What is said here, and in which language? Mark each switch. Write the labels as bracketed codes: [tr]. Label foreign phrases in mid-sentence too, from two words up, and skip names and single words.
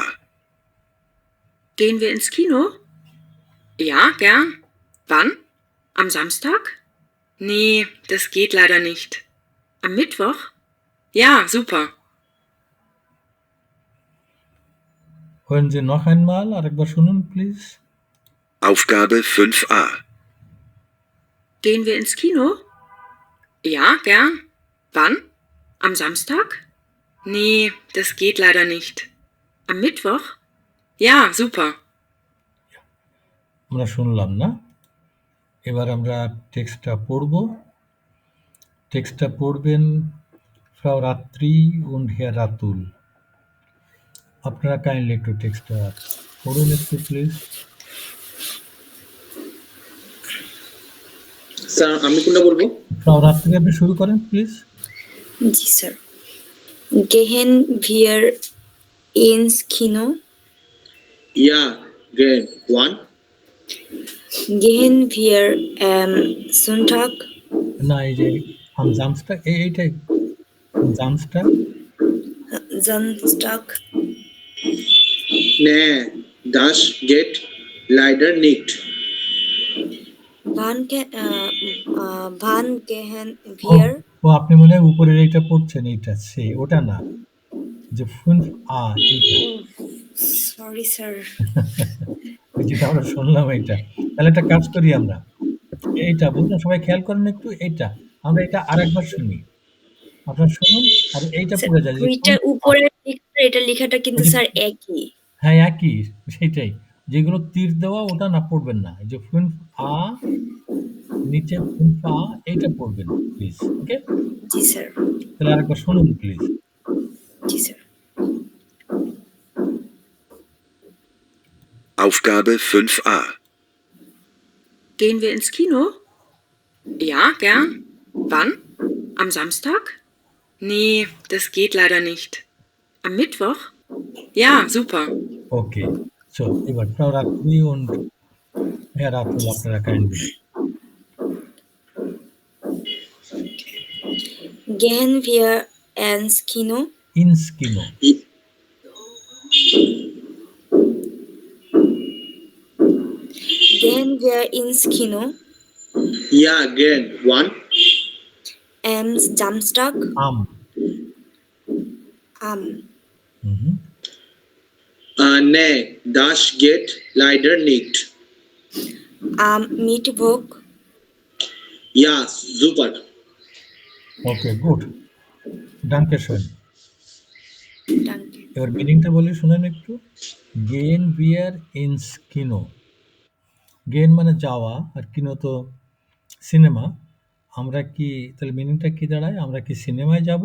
[de] Gehen wir ins Kino? Ja, gern. Wann? Am Samstag? Nee, das geht leider nicht. Am Mittwoch? Ja, super. Hören Sie noch einmal, [bn] আরেকবার শুনুন প্লিজ। [de] Aufgabe 5a. Gehen wir ins Kino? Ja, gern. Wann? Am Samstag? Nee, das geht leider nicht. Am Mittwoch? Ja, super. [bn] আমরা শুনলাম না, এবার আমরা টেক্সটটা পড়ব। টেক্সটটা পড়বেন [de] Frau রাত্রি und Herr রাতুল। [bn] আপনারা কাইন্ডলি একটু টেক্সটটা পড়ুন একটু প্লিজ। স্যার আমি কোনটা বলবো? ফ্রাউ রাত্রি আপনি শুরু করেন প্লিজ। জি স্যার। [de] Gehen wir ins Kino? Ja, gehen. Wann? Gehen wir am Sonntag? [bn] না, এই যে [de] am Samstag, [bn] এইটাই Samstag। [de] Samstag? Nee, das geht leider nicht. Wann gehen ও wir? [bn] ও, আপনি মনে হয় উপরের এইটা পড়ছেন, এইটা সে, ওটা না, যে 5a এইটা, [en] Sorry sir. [bn] ওই যেটা আমরা শুনলাম এইটা। তাহলে একটা কাজ করি আমরা, এইটা বুঝলেন, সবাই খেয়াল করেন একটু, এইটা আমরা এটা আরেকবার শুনি, আপনারা শুনুন আর এইটা স্যার, পড়ে যায় যে ওইটার উপরের দিকটা এটা লেখাটা কিন্তু ওই যে স্যার একই। হ্যাঁ একই, সেটাই, যেগুলো তীর দেওয়া ওটা না পড়বেন না, এই যে 5a নিচে 5a এইটা পড়বেন প্লিজ। ওকে, জি স্যার। তাহলে আরেকবার শুনুন প্লিজ। জি স্যার। [de] Aufgabe 5a. Gehen wir ins Kino? Ja, gern. Wann? Am Samstag? Nee, das geht leider nicht. Am Mittwoch? Ja, super. [bn] ওকে, সো এবার [de] Frau রাত্রি und Herr রাতুল [bn] আপনারা কাইন্ডলি। [de] Gehen wir ins Kino? ins Kino। Gehen wir ins Kino? Ja, gehen. Wann? Am Samstag? am Am mhm. Nee, das geht leider nicht. Am Mittwoch? Ja, super. [bn] ওকে, গুড, [de] Danke schön. Danke. [bn] এবার মিনিংটা বলি শুনেন একটু। [de] Gehen wir ins Kino, [bn] গেন মানে যাওয়া আর কিনো তো সিনেমা। আমরা কি তাহলে মিনিংটা কি দাঁড়ায়, আমরা কি সিনেমায় যাব?